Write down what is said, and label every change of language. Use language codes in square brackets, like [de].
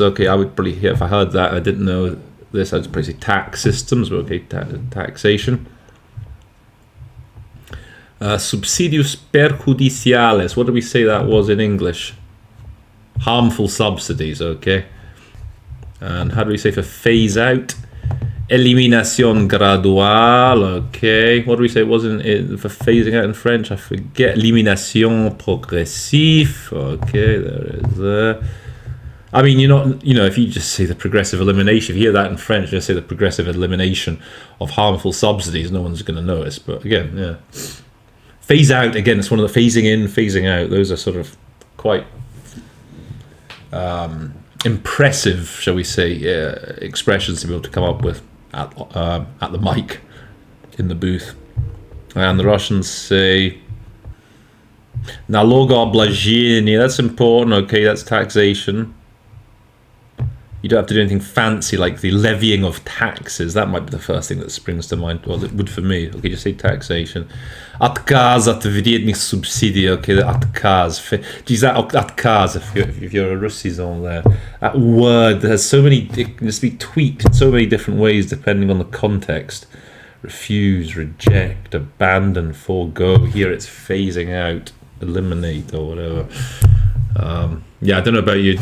[en] Okay, I would probably, if I heard that, I didn't know this, I'd probably say tax systems, but okay, taxation. [es] Subsidios perjudiciales. [en] What do we say that was in English? Harmful subsidies, okay. And how do we say for phase out? [es] Eliminación gradual, okay. [en] What do we say it was for phasing out in French? I forget. [fr] Eliminación progressive, [en] okay, there is there. I mean, if you just say the progressive elimination, if you hear that in French, just say the progressive elimination of harmful subsidies, no one's going to notice. But again, yeah. Phase out, again, it's one of the phasing in, phasing out. Those are sort of quite impressive, shall we say, expressions to be able to come up with at the mic in the booth. And the Russians say [ru] налогообложение. [en] That's important. Okay, that's taxation. You don't have to do anything fancy like the levying of taxes. That might be the first thing that springs to mind. Well, it would for me. Okay, just say taxation. [ru] Отказ от вредных субсидий. [en] Okay, the [ru] отказ. [en] Geez, that отказ, if you're a Russizon there. That word has so many, it can just be tweaked in so many different ways depending on the context. Refuse, reject, abandon, forego. Here it's phasing out, eliminate, or whatever. Yeah, I don't know about you.